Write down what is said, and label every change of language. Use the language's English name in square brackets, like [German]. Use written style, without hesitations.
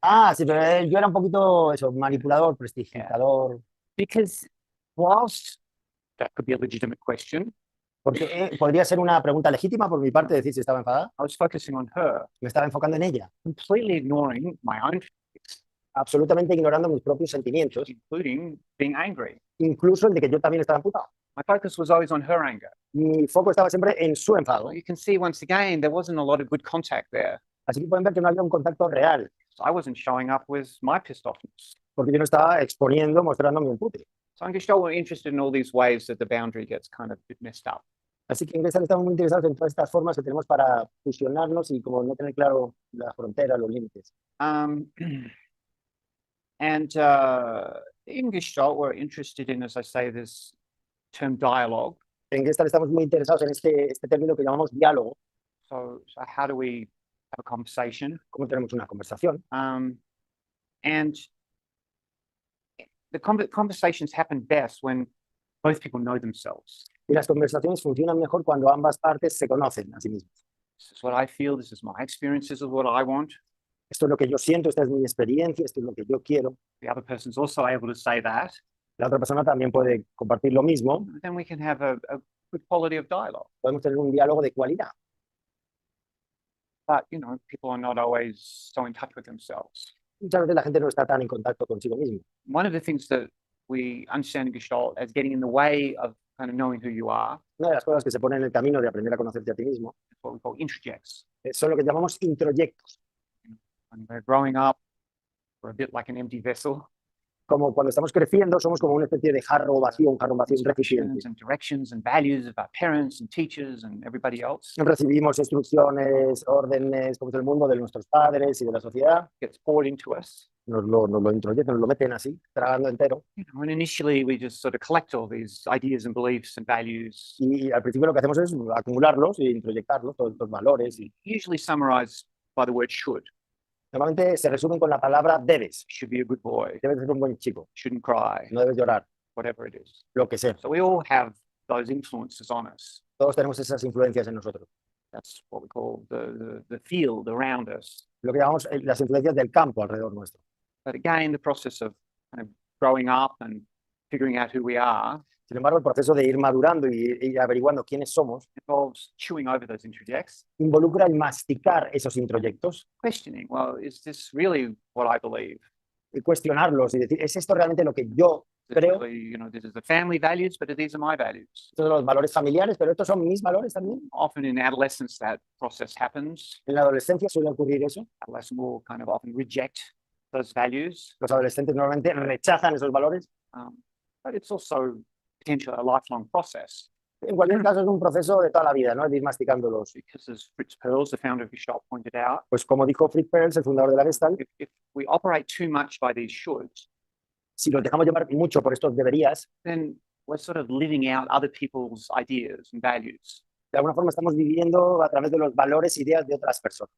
[Spanish] Ah, sí, pero yo era un poquito eso, manipulador, prestidigitador. [English] Because whilst that could be a legitimate question, [Spanish] Porque podría ser una pregunta legítima por mi parte decir si estaba enfadada. [English] I was focusing on her, [Spanish] Me estaba enfocando en ella, [English] completely ignoring my own feelings, [Spanish] absolutamente ignorando mis propios sentimientos, [English] including being angry. [Spanish] incluso el de que yo también estaba emputado. [English] My focus was always on her anger. [Spanish] Mi foco estaba siempre en su enfado. [English] Well, you can see once again, there wasn't a lot of good contact there. [Spanish] Así que pueden ver que no había un contacto real, [English] So I wasn't showing up with my pissed offness. [Spanish] porque yo no estaba exponiendo, mostrando mi empute. [English] So in Gestalt, we're interested in all these ways that the boundary gets kind of a bit messed up. [Spanish] Así que en Gestalt estamos muy interesados en todas estas formas que tenemos para fusionarnos y como no tener claro la frontera, los límites. [English] And in Gestalt, we're interested in, as I say, this term dialogue. [Spanish] En Gestalt estamos muy interesados en este término que llamamos diálogo. [English] So how do we have a conversation? [Spanish] Cómo tenemos una conversación. [English] And the conversations happen best when both people know themselves. [Spanish] Y las conversaciones funcionan mejor cuando ambas partes se conocen a sí mismas. [English] This is what I feel. This is my experience. This is what I want. [Spanish] Esto es lo que yo siento, esta es mi experiencia, esto es lo que yo quiero. [English] The other person's also able to say that. [Spanish] La otra persona también puede compartir lo mismo. [English] Then we can have a good quality of dialogue. [Spanish] Podemos tener un diálogo de cualidad. [English] But, you know, people are not always so in touch with themselves. [Spanish] Muchas veces la gente no está tan en contacto consigo mismo. [English] One of the things that we understand in Gestalt as getting in the way of kind of knowing who you are [Spanish] Una de las cosas que se ponen en el camino de aprender a conocerte a ti mismo [English] is what we call introjects. [Spanish] son lo que llamamos introyectos. [English] When we're growing up, we're a bit like an empty vessel. [Spanish] como cuando estamos creciendo, somos como una especie de jarro vacío, un recipiente. [English] instructions and directions and values of our parents and teachers and everybody else. [Spanish] Recibimos instrucciones, órdenes, como es el mundo de nuestros padres y de la sociedad. [English] Gets poured into us. [Spanish] Nos lo introyectan, nos lo meten así, tragando entero. [English] And initially we just sort of collect all these ideas and beliefs and values. [Spanish] Y al principio lo que hacemos es acumularlos e introyectarlos, todos estos valores. Y [English] Usually summarized by the word should. [Spanish] normalmente se resumen con la palabra debes. [English] Should be a good boy. [Spanish] Debes ser un buen chico. [English] Shouldn't cry. [Spanish] No debes llorar. [English] Whatever it is. [Spanish] Lo que sea. [English] So we all have those influences on us. [Spanish] Todos tenemos esas influencias en nosotros. [English] That's what we call the field around us. [Spanish] Lo que llamamos las influencias del campo alrededor nuestro. [English] But again, the process of kind of growing up and figuring out who we are [Spanish] Sin embargo, el proceso de ir madurando y averiguando quiénes somos [English] involves chewing over those introjects, [Spanish] involucra el masticar esos introyectos [English] questioning, well, is this really what I believe? [Spanish] y cuestionarlos y decir, ¿es esto realmente lo que yo creo? [English] Really, this is the family values, but these are my values. [Spanish] Estos son los valores familiares, pero estos son mis valores también. [English] Often in adolescence, that process happens. [Spanish] En la adolescencia suele ocurrir eso. [English] Adolescents will kind of often reject those values. [Spanish] Los adolescentes normalmente rechazan esos valores. [English] But it's also potentially a lifelong process. [Spanish] En cualquier caso, es un proceso de toda la vida, ¿no? De ir masticándolos. [English] Because as Fritz Perls, the founder of Gestalt, pointed out, [Spanish] Pues como dijo Fritz Perls, el fundador de la Gestalt, [English] if we operate too much by these shoulds, [Spanish] si nos dejamos llevar mucho por estos deberías, [English] then we're sort of living out other people's ideas and values. [Spanish] de alguna forma estamos viviendo a través de los valores e ideas de otras personas.